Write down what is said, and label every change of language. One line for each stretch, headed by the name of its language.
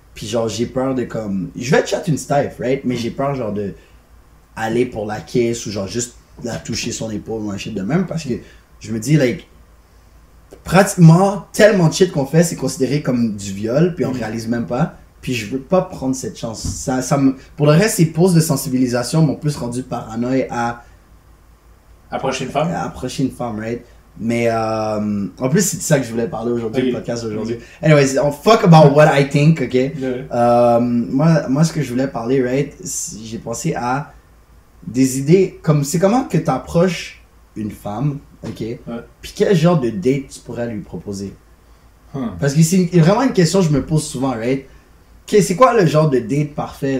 French: Puis genre, j'ai peur de comme... Je vais te chat une Steph, right? Mais j'ai peur genre de aller pour la kiss ou genre juste la toucher son épaule ou un shit de même parce que je me dis, like, pratiquement tellement de shit qu'on fait, c'est considéré comme du viol, puis on réalise même pas. Puis je veux pas prendre cette chance. Pour le reste, ces pauses de sensibilisation m'ont plus rendu paranoïa à approcher une femme. Approcher une femme, right? Mais en plus, c'est de ça que je voulais parler aujourd'hui, le podcast d'aujourd'hui. Okay.
English: Anyways, on fuck about what I think, ok? Ouais.
French: Moi, ce que je voulais parler, right? J'ai pensé à des idées comme c'est comment que t'approches une femme, ok? Ouais. Puis quel genre de date tu pourrais lui proposer? Parce que c'est vraiment une question que je me pose souvent, right? Okay, c'est quoi le genre de date parfait?